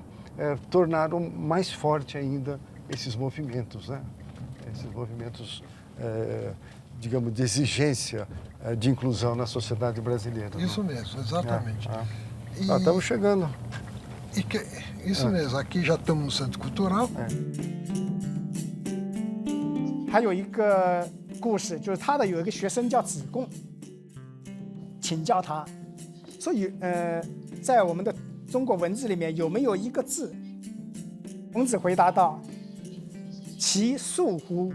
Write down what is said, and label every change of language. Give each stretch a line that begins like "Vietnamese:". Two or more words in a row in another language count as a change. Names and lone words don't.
Portuguese: Tornaram mais forte ainda esses movimentos, né? Esses movimentos, digamos, de exigência de inclusão na sociedade brasileira. Isso mesmo, exatamente. Estamos chegando. Isso mesmo, aqui já estamos no Centro Cultural.
Chinese: 还有一个故事，就是他的有一个学生叫子贡，请教他，所以在我们的中国文字里面有没有一个字？孔子回答道：“其恕乎？